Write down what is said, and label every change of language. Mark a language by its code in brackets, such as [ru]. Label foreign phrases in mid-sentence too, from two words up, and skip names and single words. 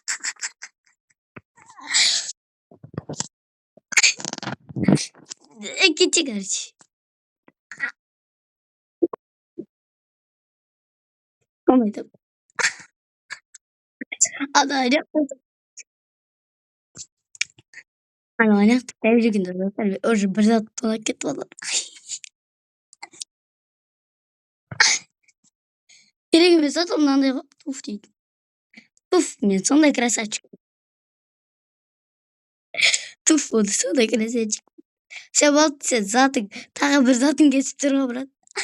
[tr] Küçük kardeş. Olmadı. Adayla. Aynen. Tebrik ederim. Tabii. Orada biraz felaket oldu. [kk] Керек емес зат ол мынандай қылып туф дейді. Туф, мен сондай красавчик. Туф, болды сондай красавчик. Все болды, сен затың, тағы бір затың кесіп тұр ғой, брат.